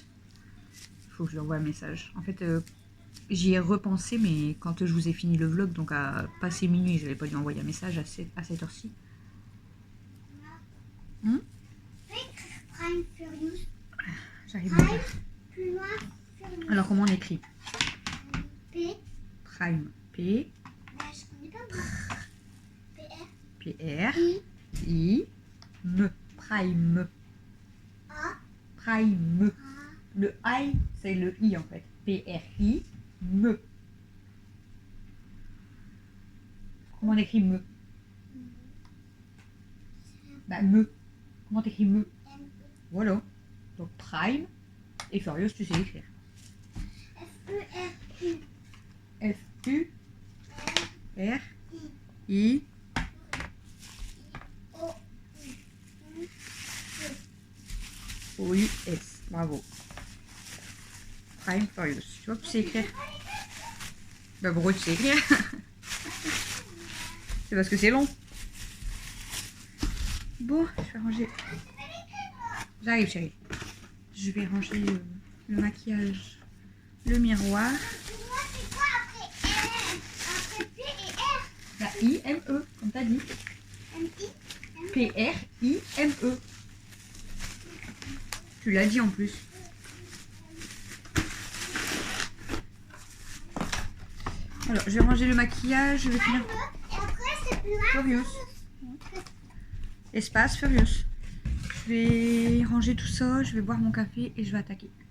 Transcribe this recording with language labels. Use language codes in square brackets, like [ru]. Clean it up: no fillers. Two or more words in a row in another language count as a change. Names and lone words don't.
[fr] Il faut que je lui envoie un message. En fait, j'y ai repensé, mais quand je vous ai fini le vlog, donc à passer minuit, je n'avais pas lui envoyer un message à cette heure-ci. Prime Furious. J'arrive à faire. Plus loin, Furious. Alors, comment on écrit? P. Prime. P. Là, je connais pas moi. PR. PR. I. I. M. Prime. A. Prime. A. Le I, c'est le I en fait. P-R-I. Me. Comment on écrit me? Bah, me. Comment t'écris me? M. Voilà. Donc Prime et Furious, tu sais écrire. F-E-R-U. F-U-R-I. O-U-S. Bravo. Prime Furious. Tu vois que tu sais écrire? Bah pourquoi tu sais écrire? C'est parce que c'est long. Bon, je vais ranger. J'arrive chérie. Je vais ranger le maquillage, le miroir. Moi, c'est quoi après R? Après P et R? La I-M-E, comme t'as dit. M-I? P-R-I-M-E. Tu l'as dit en plus. Alors, je vais ranger le maquillage, je vais finir. Et après, c'est plus loin. Furious. Espace Furious. Je vais ranger tout ça, je vais boire mon café et je vais attaquer.